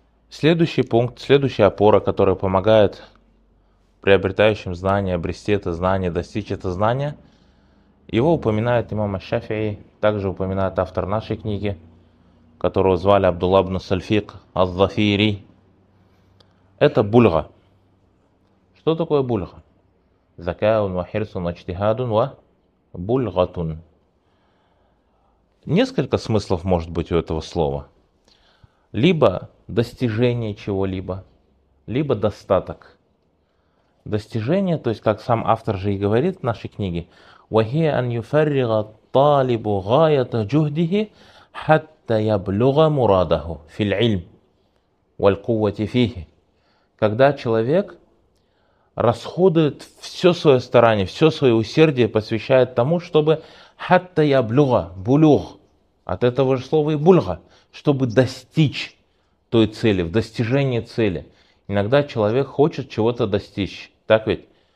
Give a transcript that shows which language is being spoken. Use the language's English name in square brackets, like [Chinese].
[Russian] Следующий пункт, следующая опора, которая помогает приобретающим знания, обрести это знание, достичь это знания, его упоминает имам Аш-Шафии, также упоминает автор нашей книги, которого звали Абдулла ибн Сальфик Аз-Зафири. Это бульга. Что такое бульга? [Arabic] Закаун ва хирсун ва чтихадун ва бульгатун. [Russian] Несколько смыслов может быть у этого слова. Либо достижение чего-либо, либо достаток. Достижение, то есть как сам автор же и говорит в нашей книге, [Arabic] وَهِيَ أَنْ يُفَرِّغَ الطَّالِبُ غَايَةَ جُهْدِهِ حَتَّى يَبْلُغَ مُرَادَهُ فِي الْعِلْمِ وَالْقُوَّةِ فِيهِ. [Russian] Когда человек расходует все свое старание, все свое усердие посвящает тому, чтобы [Arabic] حَتَّى يَبْلُغَ بُلُغ, [Russian] от этого же слова и бульга, чтобы достичь той цели, в достижении цели. Иногда человек хочет чего-то достичь, так ведь?